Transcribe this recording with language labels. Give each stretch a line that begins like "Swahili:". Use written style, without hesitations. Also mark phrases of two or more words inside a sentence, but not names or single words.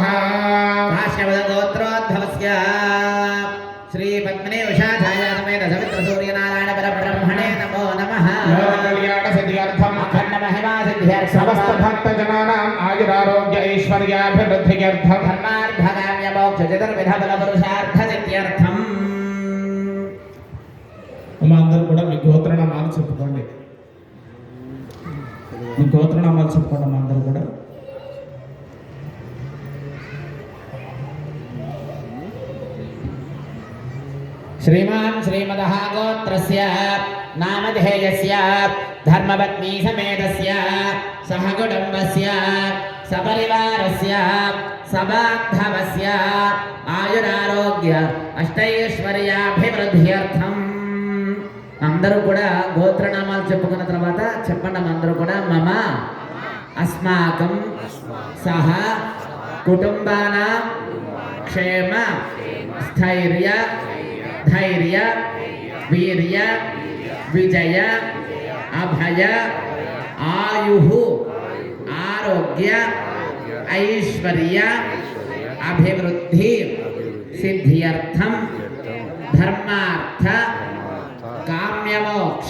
Sanskrit: काश्यपदगोत्रोद्भवस्य श्री पद्मने उषा छाया समेत सवित्र सूर्य नारायण परब्रह्मणे नमो नमः। लोक कल्याण सिद्ध्यर्थम अखंड महिमा सिद्ध्यर्थम समस्त भक्त जनानां आयुरारोग्य ऐश्वर्याभिवृद्ध्यर्थम धर्मार्थकाम्य मोक्ष चतुर्विध बल पुरुषार्थ सिद्ध्यर्थम
Telugu: అందరూ కూడా మీ గోత్రనామాలు చెప్పుకోండి. మీ గోత్రనామాలు చెప్పుకోండి అందరూ కూడా.
Sanskrit: श्रीमान् श्रीमदः गोत्रस्य नामधेयस्य धर्मपत्नी समेतस्य सह कुटुम्बस्य सपरिवारस्य सबान्धवस्य आयुरारोग्य अष्टैश्वर्याभिवृद्ध्यर्थम्
Telugu: అందరూ కూడా గోత్రనామాలు చెప్పుకున్న తర్వాత చెప్పండి అందరూ కూడా మమ
Sanskrit: अस्माकं सह कुटुम्बानां क्षेम स्थैर्य धैर्य वीर्य विजय अभय आयुः आरोग्य ऐश्वर्य अभिवृद्धि सिद्ध्यर्थम धर्मार्थ काम्यमोक्ष